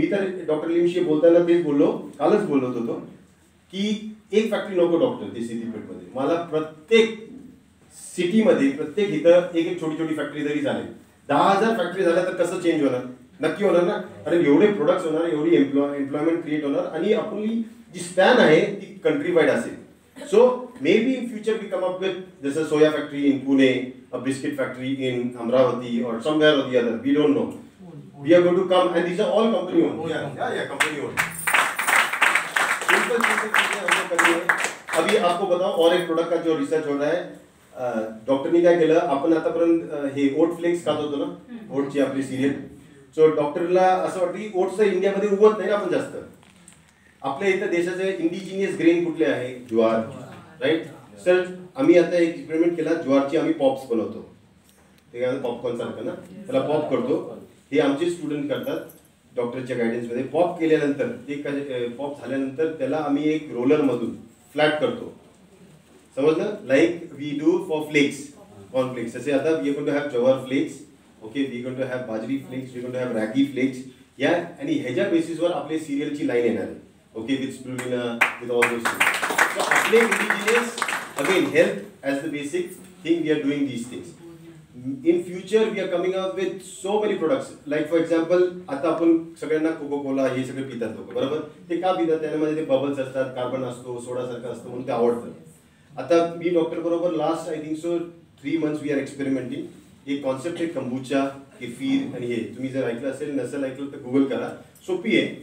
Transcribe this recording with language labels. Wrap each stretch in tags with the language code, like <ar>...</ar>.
<mr>मी तर डॉक्टर लिमशी बोलताना तेच बोललो, कालच बोलत होतो की एक फॅक्टरी नको डॉक्टर ते सिद्दीपेठमध्ये. मला प्रत्येक सिटीमध्ये प्रत्येक इथं एक छोटी फॅक्टरी जरी झाली, 10,000 फॅक्टरी झाल्या तर कसं चेंज होणार? नक्की होणार ना. कारण एवढे प्रोडक्ट्स होणार, एवढी एम्प्लॉयमेंट क्रिएट होणार आणि आपली जी स्पॅन आहे ती कंट्री वाईड असेल.</mr> <en>So maybe in future we come up with this a soya factory in Pune, a biscuit factory in Amravati or somewhere or the other. We don't know. We are going to come and these are all company owned. Yeah, company owned.</en> <hi>Simple चीजें हम लोग करेंगे. अभी आपको बताओ और एक product का जो रिसर्च हो रहा है.</hi> <mr>डॉक्टरनी काय केलं, आपण आतापर्यंत हे ओट फ्लेक्स खात होतो ना, ओटची आपली सिरियल. सो डॉक्टरला असं वाटतं की ओट्सचं इंडियामध्ये उगवत नाही ना आपण जास्त. आपल्या इथं देशाचे इंडिजिनियस ग्रेन कुठले आहे? ज्वार, राईट. सर आम्ही आता एक एक्सपेरिमेंट केला, ज्वारची आम्ही पॉप्स बनवतो. ते काय पॉपकॉर्न सारखं ना, त्याला पॉप करतो. हे आमचे स्टुडंट करतात डॉक्टरच्या गायडन्समध्ये. पॉप केल्यानंतर ते पॉप झाल्यानंतर त्याला आम्ही एक रोलरमधून फ्लॅट करतो. समजलं?</mr> <en>Like we do for flakes, cornflakes.</en> <mr>जसे आता</mr> <en>We going to have jowar flakes, okay, we going to have bajri flakes, we going to have ragi flakes.</en> <mr>या आणि ह्याच्या बेसिसवर आपले सिरियलची लाईन येणार आहे.</mr> <en>Okay, with spirulina, with all those things. So, apply indigenous, again, health as the basic thing, we are doing these things. In future, we are coming out with so many products. Like for example,</en> <mr>आता आपण सगळ्यांना Coca Cola हे सगळे पितात लोक, बरोबर? ते का पितात? त्यामध्ये ते बबल्स असतात, कार्बन असतो, सोडा सारखं असतं म्हणून ते आवडतं. आता मी डॉक्टर बरोबर</mr> <en>Last I think so 3 months we are experimenting.</en> <mr>एक कॉन्सेप्ट आहे कंबुचा, केफीर आणि हे. तुम्ही जर ऐकलं असेल, नसेल ऐकलं तर गुगल करा. सोपी आहे.</mr>